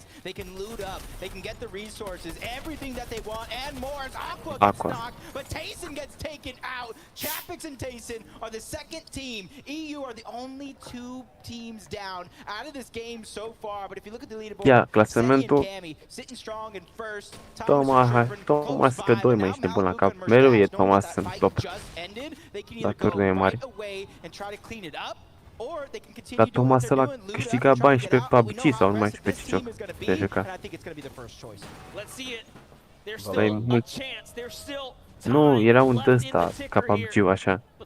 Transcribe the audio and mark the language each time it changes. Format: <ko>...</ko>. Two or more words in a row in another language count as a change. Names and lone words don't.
<en>They can loot up, they can get the resources, everything that they want, and more as Aqua gets knocked, but Tayson gets taken out. Chapix and Tayson are the second team. EU are the only 2 teams down out of this game so far, but if you look at the leaderboard, Seti and Cammy sitting strong in first.</en> <ro>Thomas pe 2 mai ești bun la cap. Mereu e Thomas în top. La turnee mari. Dar Thomas ăla câștiga bani și pe PUBG sau nu mai știu pe ce joc de juca. Dar mult... Nu, era un ăsta ca PUBG-ul așa.</ro>